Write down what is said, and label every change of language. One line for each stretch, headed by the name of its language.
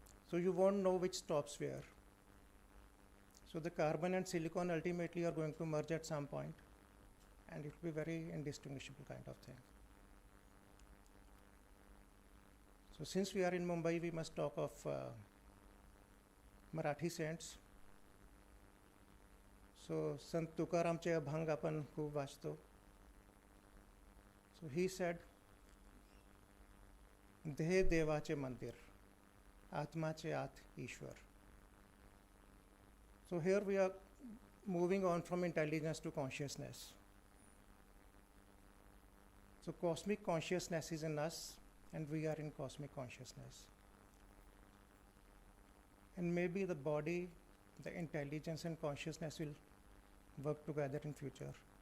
English: So you won't know which stops where. So the carbon and silicon ultimately are going to merge at some point, and it will be very indistinguishable kind of thing. So since we are in Mumbai, we must talk of Marathi saints.
Marathi: So Sant Tukaramचे अभंग आपण खूप वाचतो.
English: So he said,
Marathi: देह देवाचे मंदिर, आत्माचे आत ईश्वर.
English: So here we are moving on from intelligence to consciousness. So cosmic consciousness is in us, and we are in cosmic consciousness. And maybe the body, the intelligence and consciousness will work together in future.